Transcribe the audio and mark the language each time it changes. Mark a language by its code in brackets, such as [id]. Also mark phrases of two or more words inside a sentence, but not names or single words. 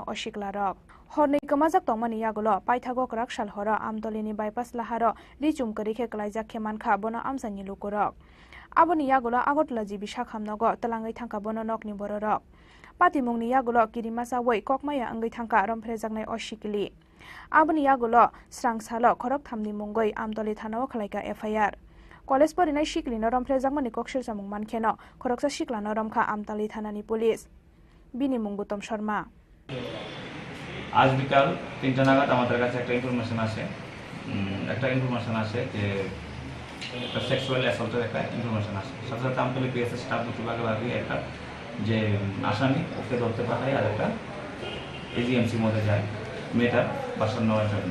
[trp] अशिक्लारक हरनै कमाजाक तंमानि यागुलो पाइथागो कराकसाल हर आमतलिनि बाइपास लाहार रिचुम करिखे कलाइजा खेमानखा बोनो आमसानि लुकुरक आबनि यागुलो आगरतला जिबि शाखामनग तलांगै थांका बोनो नकनि बररक पातिमुंनि यागुलो किरिमासावै ककमाया अंगै थांका रम्फ्रे जांनाय अशिकलि आबनि यागुलो स्रांसालो खरकथामनि मुंगै आमतली थानाव खलायका एफआईआर कलेज फरायनाय शिकलिनो रम्फ्रे जांगमानि कक्सिल सामुं मानखेनो खरकसा सिख्लानो रमखा आमतली थानानि पुलिस बिनिमुं गौतम शर्मा [bn] আজ বিকাল 3টা নাগাদ আমাদের কাছে একটা ইনফরমেশন আসে যে একটা [en] sexual assaultের [bn] একটা ইনফরমেশন আসে, সাথে সাথে আমতলী [en] PSS staff [bn] দুটো ভাগে একটা যে আসামি ওকে ধরতে পাঠায়, আর একটা এজিএমসির মধ্যে যায় মেয়েটার বাসন নেওয়ার জন্য।